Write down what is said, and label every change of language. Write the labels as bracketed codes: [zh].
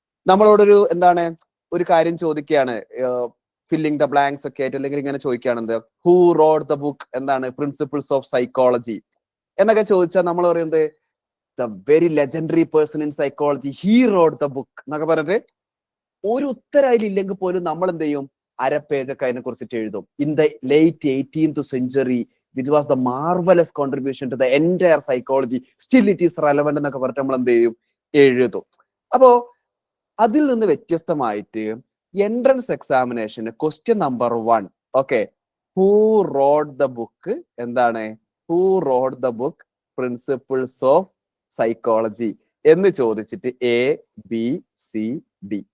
[ml] നമ്മളോടൊരു ഒരു കാര്യം ചോദിക്കുകയാണ്, ഫില്ലിംഗ് ദ ബ്ലാങ്ക്സ് ഒക്കെ ആയിട്ട്, അല്ലെങ്കിൽ ഇങ്ങനെ ചോദിക്കുകയാണ് [en] who wrote the book principles of psychology [ml] എന്നൊക്കെ ചോദിച്ചാൽ നമ്മൾ പറയുന്നത് [en] the very legendary person in psychology he wrote the book [ml] എന്നൊക്കെ പറഞ്ഞിട്ട് ഒരു ഉത്തരം അതിലില്ലെങ്കിൽ പോലും നമ്മൾ എന്ത് ചെയ്യും, അര പേജൊക്കെ അതിനെ കുറിച്ചിട്ട് എഴുതും. [en] in the late 18th century it was the marvelous contribution to the entire psychology, still it is relevant [ml] എന്നൊക്കെ പറഞ്ഞിട്ട് നമ്മൾ എന്ത് ചെയ്യും, എഴുതും. അപ്പോ അതിൽ നിന്ന് വ്യത്യസ്തമായിട്ട് entrance എക്സാമിനേഷന് question number 1, okay, [en] who wrote the book who wrote the book principles of psychology [ml] എന്ന് ചോദിച്ചിട്ട് ABCD.